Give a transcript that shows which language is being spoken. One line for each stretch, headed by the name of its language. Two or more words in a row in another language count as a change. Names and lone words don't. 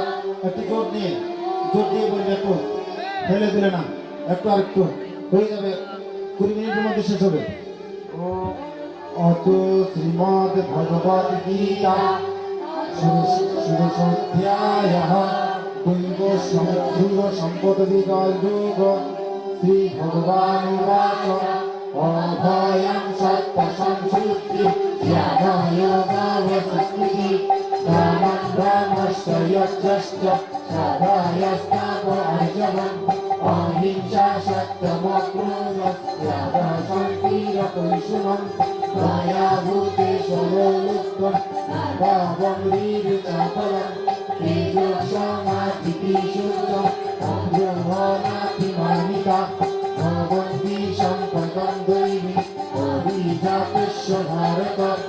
Bangla: একটু জোর দিয়ে বলবে, একটু ফেলে দিলে না, একটু আর একটু হয়ে যাবে, 20 মিনিটের মধ্যে শেষ হবে।
Sanskrit: অত শ্রীমদ ভগবদ গীতা ষোড়শোধ্যায়ঃ দৈব সম্পদ বিকার যোগ। শ্রী ভগবানুবাচ অভয়ং সত্য সংশুদ্ধি জ্ঞানয়োগাবসস্মৃতি দানং ব্রহ্মশ্চ যজ্ঞশ্চ শ্রদ্ধয়াস্তাপ আর্জবম অহিংসা সত্যমক্রোধস্ত্যাগः শান্তিরপরিশ্রমम् দয়া ভূতেষু লোলুপ্তং নাভাবং হৃদিচাপলम् তেজঃসমাধিতিষু চ অব্রহ্মণাতিমানিতা ভবন্তি সম্পদং দৈবী অভিজাতস্য ভারত